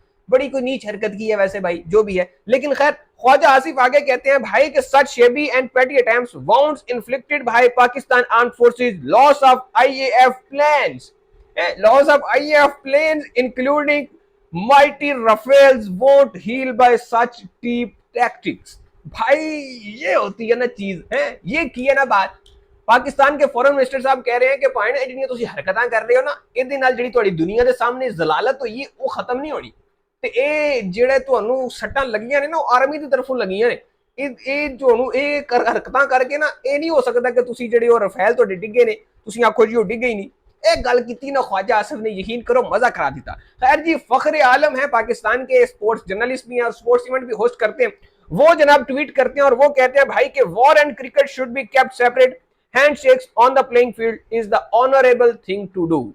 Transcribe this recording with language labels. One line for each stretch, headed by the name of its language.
Hindi: बड़ी कोई नीच हरकत की है वैसे भाई, जो भी है, लेकिन खैर ख्वाजा आसिफ आगे कहते हैं भाई कि
English: Such shabby and petty attempts, wounds inflicted by Pakistan armed forces, loss of IAF planes, loss of IAF planes including mighty Rafales won't heal by such cheap tactics।
Hindi: भाई ये होती है ना चीज है, ये की है ना बात। पाकिस्तान के फॉरेन मिनिस्टर साहब कह रहे हैं कि पॉइंट है जिन्हें तुम हरकतां कर रहे हो ना,
Punjabi: ਇਹਦੇ ਨਾਲ ਜਿਹੜੀ ਤੁਹਾਡੀ ਦੁਨੀਆ ਦੇ ਸਾਹਮਣੇ ਜ਼ਲਾਲਤ ਹੋਈ ਉਹ ਖਤਮ ਨਹੀਂ ਹੋਣੀ। ਤੇ ਇਹ ਜਿਹੜੇ ਤੁਹਾਨੂੰ ਸੱਟਾਂ ਲੱਗੀਆਂ ਨੇ ਨਾ ਉਹ ਆਰਮੀ ਦੀ ਤਰਫੋਂ ਲੱਗੀਆਂ ਨੇ। ਇਹ ਤੁਹਾਨੂੰ ਇਹ ਹਰਕਤਾਂ ਕਰਕੇ ਨਾ ਇਹ ਨਹੀਂ ਹੋ ਸਕਦਾ ਕਿ ਤੁਸੀਂ ਜਿਹੜੇ ਉਹ ਰਫੇਲ ਤੁਹਾਡੇ ਡਿੱਗੇ ਨੇ ਤੁਸੀਂ ਆਖੋ ਜੀ ਉਹ ਡਿੱਗੇ ਹੀ नहीं।
Hindi: एक गल की ना ख्वाजा आसिफ ने, यकीन करो मजा करा दिया। खैर जी, फखरे आलम है, पाकिस्तान के स्पोर्ट्स जर्नलिस्ट भी हैं और स्पोर्ट्स इवेंट भी होस्ट करते हैं, वो जनाब ट्वीट करते हैं और वो कहते हैं भाई कि
English: War and cricket should be kept separate, handshakes on the playing field is the honourable thing to do.